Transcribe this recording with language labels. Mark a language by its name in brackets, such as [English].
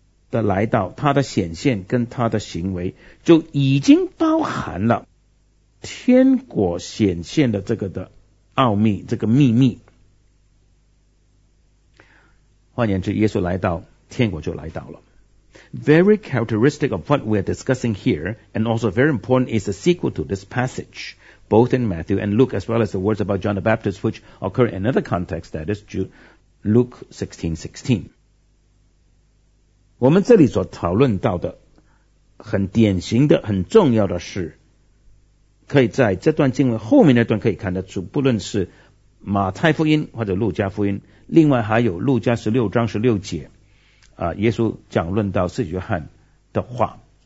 [Chinese] 的来到他的显现跟他的行为就已经包含了天国显现的这个的奥秘，这个秘密。换言之，耶稣来到，天国就来到了。 [English] Very characteristic of what we are discussing here, and also very important is the sequel to this passage, both in Matthew and Luke, as well as the words about John the Baptist, which occur in another context, that is Luke 16:16. [Chinese] 我们这里所讨论到的很典型的、很重要的是。可以在这段经文后面那段可以看得出，不论是马太福音或者路加福音，另外还有路加16:16，耶稣讲论到使徒约翰的话。